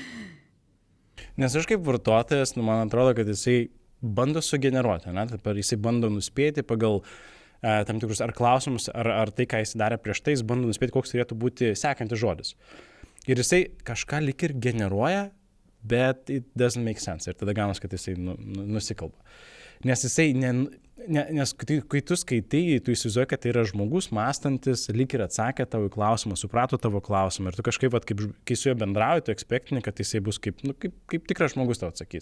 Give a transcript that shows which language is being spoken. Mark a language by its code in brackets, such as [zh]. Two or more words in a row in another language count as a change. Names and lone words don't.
[lt] Nes aš kaip vartotojas, man atrodo, kad jisai bando sugeneruoti, ne? Jisai bando nuspėti pagal tam tikrus ar klausimus, ar tai, ką jis darė prieš tai, jis bando nuspėti, koks turėtų būti sekantis žodis. Ir jisai kažką lyg ir generuoja, bet [en] it doesn't make sense. [lt] Ir tada gaunas, kad jisai nusikalba. Nes jisai, nes kai tu skaitai, tu įsivaizduoji, kad tai yra žmogus mąstantis, lyg ir atsakė tavo į klausimą, suprato tavo klausimą. Ir tu kažkaip, kai su juo bendrauji, tu ekspektini, kad jisai bus kaip tikras žmogus tau atsakys.